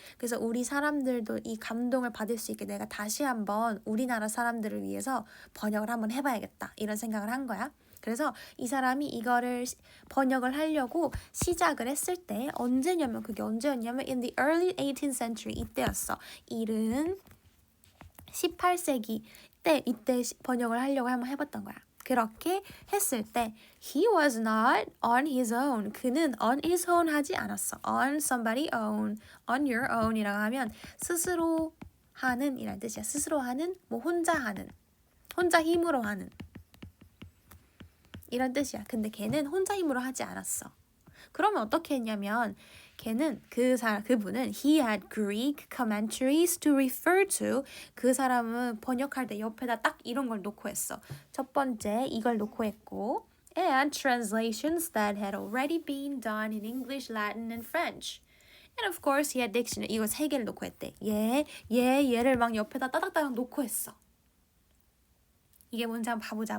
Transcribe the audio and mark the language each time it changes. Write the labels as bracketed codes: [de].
[ko] 그래서 우리 사람들도 이 감동을 받을 수 있게 내가 다시 한번 우리나라 사람들을 위해서 번역을 한번 해봐야겠다 이런 생각을 한 거야. 그래서 이 사람이 이거를 번역을 하려고 시작을 했을 때 그게 언제였냐면 [en] in the early 18th century [ko] 이때였어. 일은 18세기 이때 번역을 하려고 한번 해봤던 거야. 그렇게 했을 때 [en] he was not on his own. [ko] 그는 [en] on his own [ko] 하지 않았어. [en] on somebody own, on your own [ko] 이라고 하면 스스로 하는 이란 뜻이야. 스스로 하는, 뭐 혼자 하는, 혼자 힘으로 하는 이런 뜻이야. 근데 걔는 혼자 힘으로 하지 않았어. 그러면 어떻게 했냐면 그분은 [en] he had Greek commentaries to refer to. [ko] 그 사람은 번역할 때 옆에다 딱 이런 걸 놓고 했어. 첫 번째 이걸 놓고 했고 [en] and translations that had already been done in English, Latin, and French. And of course he had dictionary. [ko] 이거 세 개를 놓고 했대. 얘를 막 옆에다 따닥따닥 놓고 했어. 이게 뭔지 한번 봐보자.